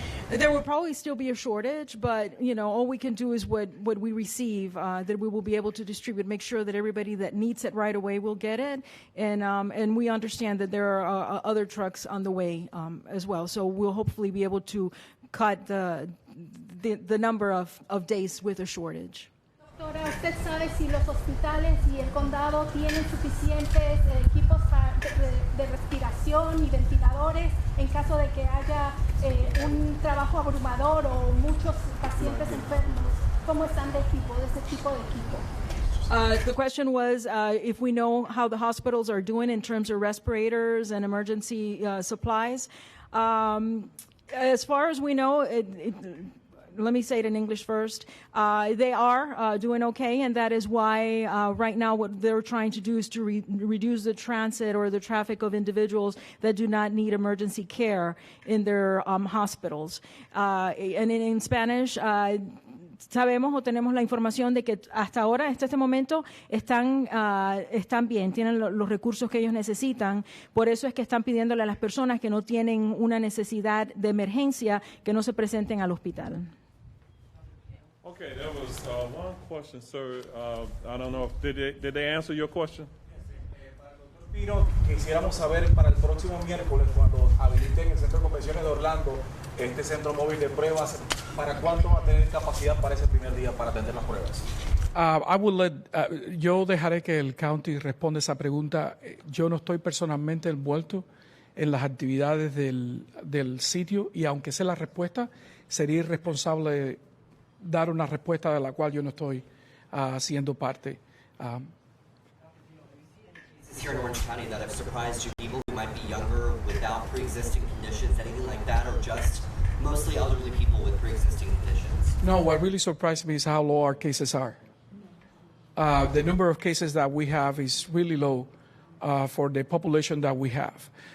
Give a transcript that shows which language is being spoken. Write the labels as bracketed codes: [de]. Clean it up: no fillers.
[en] There will probably still be a shortage, but all we can do is what we receive, that we will be able to distribute, make sure that everybody that needs it right away will get it, and we understand that there are other trucks on the way as well. So we'll hopefully be able to cut the number of days with a shortage. [es] Doctora, ¿usted sabe si los hospitales y el condado tienen suficientes equipos de respiración y ventiladores en caso de que haya un trabajo abrumador o muchos pacientes enfermos? ¿Cómo están de equipo, de ese tipo de equipo? [en] The question was if we know how the hospitals are doing in terms of respirators and emergency supplies. As far as we know, let me say it in English first. They are doing okay, and that is why right now what they're trying to do is to reduce the transit or the traffic of individuals that do not need emergency care in their hospitals. And in Spanish, [es] sabemos o tenemos la información de que hasta ahora, hasta este momento, están bien, tienen los recursos que ellos necesitan. Por eso es que están pidiéndole a las personas que no tienen una necesidad de emergencia que no se presenten al hospital. [en] Okay, there was one question, sir. I don't know if did they answer your question? [es] Pino, quisiéramos saber para el próximo miércoles, cuando habiliten el Centro de Convenciones de Orlando, este centro móvil de pruebas, ¿para cuánto va a tener capacidad para ese primer día para atender las pruebas? [en] I will let, [es] yo dejaré que el county responda esa pregunta. Yo no estoy personalmente envuelto en las actividades del sitio, y aunque sé la respuesta, sería irresponsable dar una respuesta de la cual yo no estoy siendo parte. [en] Here in Orange County that have surprised you, people who might be younger, without pre-existing conditions, anything like that, or just mostly elderly people with pre-existing conditions? No, what really surprised me is how low our cases are. The number of cases that we have is really low for the population that we have.